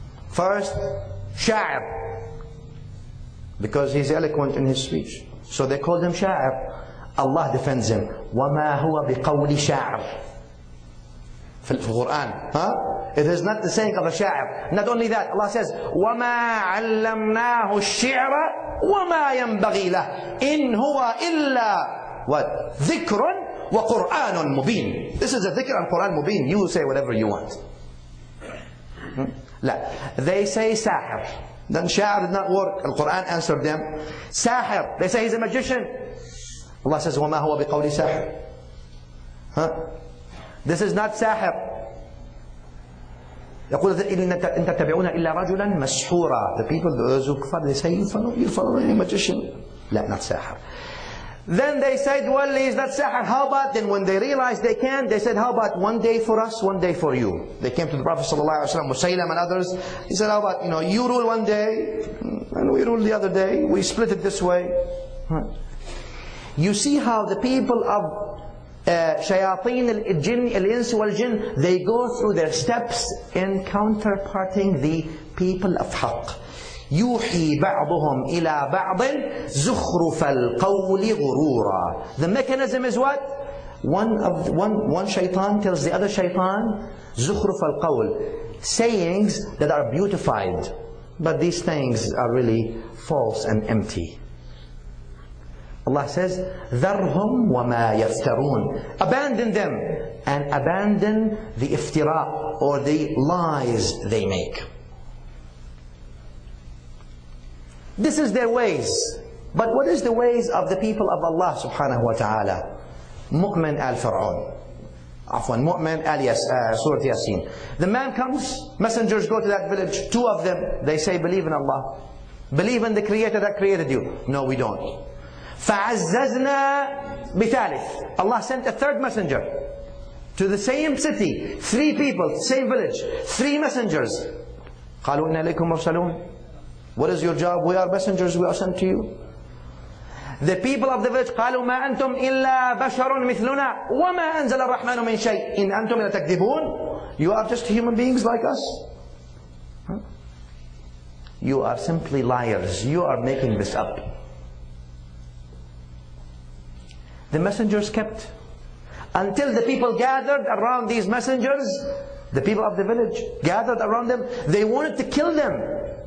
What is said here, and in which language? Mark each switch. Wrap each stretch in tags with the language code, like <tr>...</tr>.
<en>First, sha'ir, because he's eloquent in his speech. So they called him sha'ir. Allah defends him.</en> <ar>وَمَا هُوَ بِقَوْلِ شَاعِرٍ. في القرآن.</ar> <en>It is not the saying of a sha'ir. Not only that, Allah says,</en> <ar>وَمَا عَلَّمْنَاهُ الشِّعْرَ وَمَا يَنْبَغِي لَهُ إِنْ هُوَ إِلَّا</ar> <en>what?</en> <ar>ذِكْرٌ وَقُرْآنٌ مُبِينٌ.</ar> <en>This is a dhikr and Quran mubin. You say whatever you want.</en> <ar>لا.</ar> <en>They say sahir. Then sha'ir did not work. Al-Quran answered them. Sahir. They say he's a magician. Allah says,</en> <ar>وَمَا هُوَ بِقَوْلِ سَاحِرٍ.</ar> <en>This is not sahir.</en> <ar>يقول إن تتبعون إلا رجلا مسحورا.</ar> <en>The people, those who kafar, they say, you follow a magician.</en> <ar>لا,</ar> <en>not sahir. Then they said, well, he's not sahir. How about, then when they realized they can't, they said, how about one day for us, one day for you? They came to the Prophet ﷺ, Musaylam and others. He said, how about, you rule one day, and we rule the other day. We split it this way. You see how the people of shayateen al-jinn, al-ins wal-jinn, they go through their steps in counterparting the people of haqq.</en> <ar>يوحي بعضهم إلى بعض زخرف القول غرورا.</ar> <en>The mechanism is what? One shaitan tells the other shaitan</en> <ar>زخرف القول,</ar> <en>sayings that are beautified, but these things are really false and empty. Allah says,</en> <ar>ذَرْهُمْ وَمَا يَفْتَرُونَ.</ar> <en>Abandon them and abandon the iftira, or the lies they make. This is their ways. But what is the ways of the people of Allah subhanahu wa ta'ala? Mu'min al-Fir'aun. Afwan, Mu'min Surah Yasin. The man comes, messengers go to that village, 2 of them, they say, believe in Allah. Believe in the Creator that created you. No, we don't.</en> <ar>فَعَزَّزْنَا بِثَالِث.</ar> <en>Allah sent a 3rd messenger to the same city. 3 people, same village, 3 messengers.</en> <ar>قَالُوا إِنَّا إِلَيْكُمْ مُرْسَلُونَ.</ar> <en>What is your job? We are messengers, we are sent to you. The people of the village,</en> <ar>قالوا ما أنتم إلا بشر مثلنا وما أنزل الرحمن من شيء إن أنتم إلا تكذبون.</ar> <en>You are just human beings like us. You are simply liars. You are making this up. The messengers kept until the people gathered around these messengers. The people of the village gathered around them. They wanted to kill them.</en>